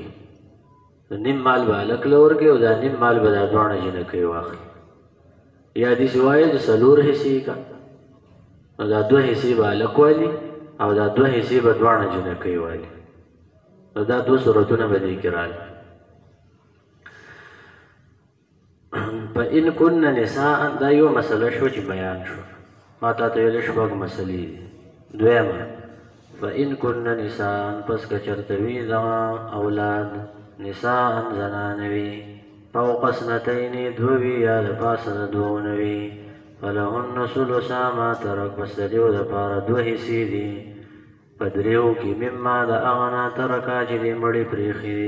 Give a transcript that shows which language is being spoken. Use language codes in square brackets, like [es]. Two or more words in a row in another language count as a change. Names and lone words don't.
[ps] نیم مال به هلک له ورکړي او دا نیم مال به دا دواړه جینکۍ واخلي. یا داسې وایي چې 4 حصې کا، نو دا 2 حصې به هلک والي او دا 2 حصې به دواړه جینکۍ والي. نو دا 2 صورتونه به دې کې راغلي. [ar] فإن كن نساء، [ps] دا یو مسله شو چې بیان شو، ما تا ته ویلې 6 مسلې دي. [ar] دویمه فإن كن نساء، [ps] پس که چېرته وي دغه اولاد نساء زنانه وي، [ar] فوق اثنتین [ps] 2 وي یا د پاسه د 2 نه وي، [ar] فلهن ثلثا ما ترک، [ps] پس د دېو دپاره 2 حصې دي په 3 کې، مما د هغه نه ترکه چې دې مړې پرېښي دي.